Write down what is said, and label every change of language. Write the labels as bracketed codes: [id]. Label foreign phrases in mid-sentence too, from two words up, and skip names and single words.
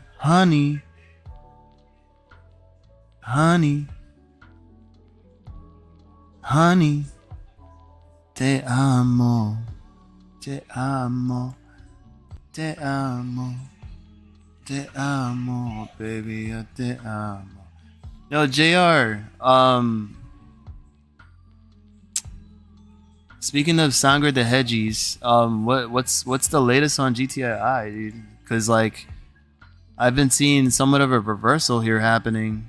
[en] Honey, honey. Honey, [es] te amo, te amo, te amo, te amo, baby, yo te amo. [en] Yo, JR, speaking of Sangre de Hedgies, what's the latest on GTI, dude? Because like, I've been seeing somewhat of a reversal here happening.